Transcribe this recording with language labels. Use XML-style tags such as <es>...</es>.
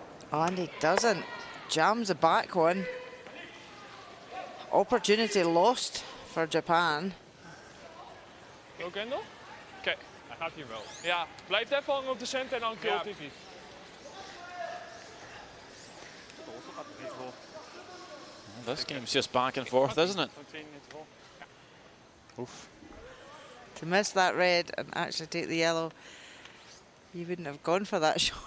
<en>Oh, and he doesn't. Jams the back one. Opportunity lost for Japan.</en> <nl>Ook Kendall? Oké, hij gaat hier wel. Ja, blijf even hangen op de center en dan kill op Tiki.</nl> <en>This game's just back and forth, isn't it? Oof. To miss that red and actually take the yellow, you wouldn't have gone for that shot.</en>